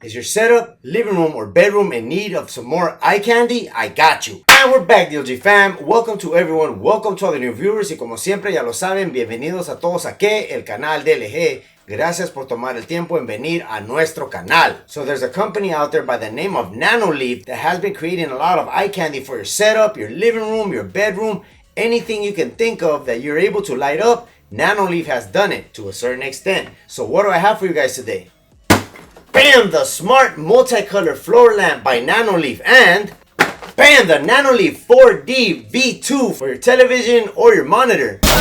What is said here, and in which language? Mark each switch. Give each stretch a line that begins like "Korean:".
English: Is your setup, living room, or bedroom in need of some more eye candy? I got you. And we're back, DLG fam. Welcome to everyone. Welcome to all the new viewers.
Spanish: Y como siempre ya lo saben, bienvenidos a todos aquí, el canal de LG. Gracias por tomar el tiempo en venir a nuestro canal.
English: So there's a company out there by the name of Nanoleaf that has been creating a lot of eye candy for your setup, your living room, your bedroom, anything you can think of that you're able to light up. Nanoleaf has done it to a certain extent. So what do I have for you guys today? Bam! The Smart Multicolor Floor Lamp by Nanoleaf, and bam! The Nanoleaf 4D V2 for your television or your monitor.